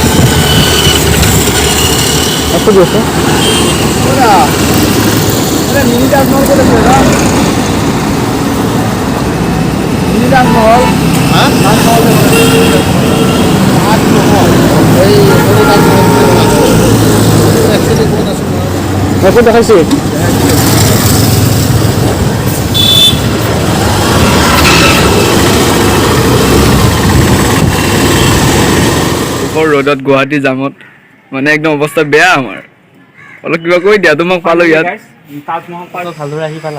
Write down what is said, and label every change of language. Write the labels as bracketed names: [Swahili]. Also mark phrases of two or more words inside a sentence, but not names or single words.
[Hindi] আছে मिनी ताजमहल को देखो ना मिनी ताजमहल ताजमहल देखाইছে [Assamese] ৰ'দত গুৱাহাটী জামত মানে একদম অৱস্থা বেয়া আমাৰ অলপ কিবা কৈ দিয়া তোমাক পালো ইয়াত তাজমহল পালো ভালদৰে আহি পালা